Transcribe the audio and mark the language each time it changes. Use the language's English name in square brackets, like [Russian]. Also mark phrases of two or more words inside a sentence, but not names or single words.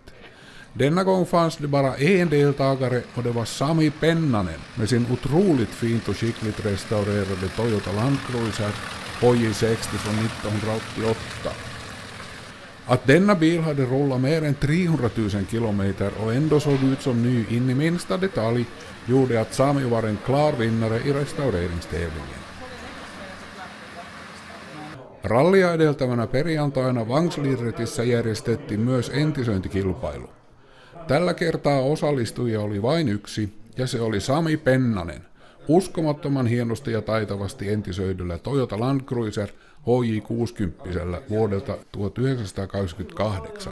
[Swedish] Denna gång fanns det bara en deltagare och det var Sami Pennanen med sin otroligt fint och skickligt restaurerade Toyota Land Cruiser HJ60 från 1988. Att denna bil hade rullat mer än 300 000 kilometer och ändå såg ut som ny in i minsta detalj gjorde att Sami var en klar vinnare i restaureringstävlingen. [Finnish] Rallia edeltävänä perjantaina Vangslidretissä järjestettiin myös entisointikilpailu. Tällä kertaa osallistujia oli vain yksi, ja se oli Sami Pennanen, uskomattoman hienosti ja taitavasti entisöidyllä Toyota Land Cruiser HJ60 vuodelta 1988.